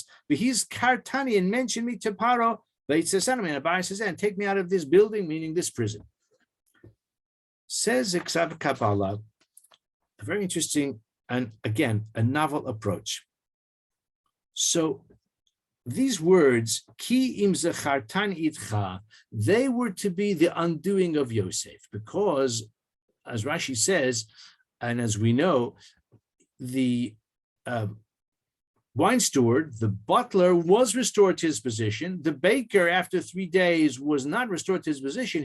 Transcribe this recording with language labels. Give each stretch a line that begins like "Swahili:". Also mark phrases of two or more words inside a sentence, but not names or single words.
English: And mention me to Paro, and take me out of this building, meaning this prison. Says ha-Kabbalah, a very interesting and again a novel approach. So these words,
Hebrew: כי אם זכרתני אתך,
English: they were to be the undoing of Yosef, because, as Rashi says, and as we know, the wine steward, the butler, was restored to his position. The baker, after 3 days, was not restored to his position.